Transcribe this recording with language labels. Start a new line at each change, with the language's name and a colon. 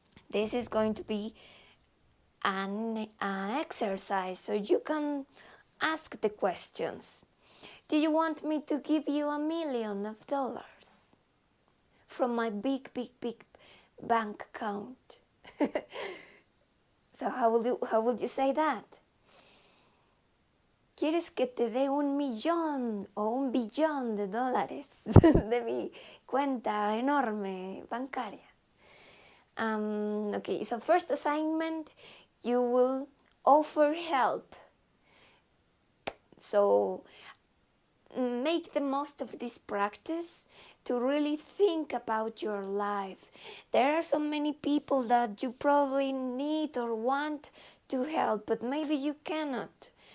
English: This is going to be an exercise, so you can ask the questions. Do you want me to give you $1 million from my big bank account? So how would you say that?
Spanish: ¿Quieres que te dé $1 millón o $1 billón de mi cuenta enorme bancaria?
English: Okay, so first assignment, you will offer help. So make the most of this practice to really think about your life. There are so many people that you probably need or want to help, but maybe you cannot.